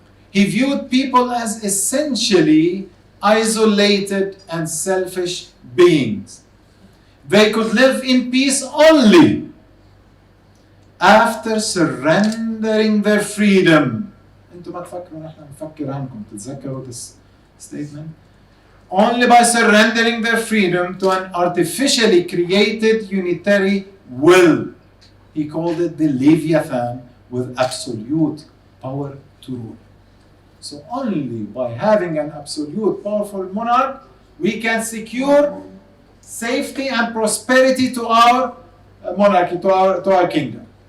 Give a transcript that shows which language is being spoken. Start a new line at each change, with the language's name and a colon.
English: He viewed people as essentially isolated and selfish beings. They could live in peace only after surrendering their freedom.
Arabic: انتم ما تفكروا نحن نفكر عنكم تتذكروا
English: this statement? Only by surrendering their freedom to an artificially created unitary will. He called it the Leviathan with absolute power to rule. So only by having an absolute powerful monarch, we can secure safety and prosperity to our monarchy, to our kingdom.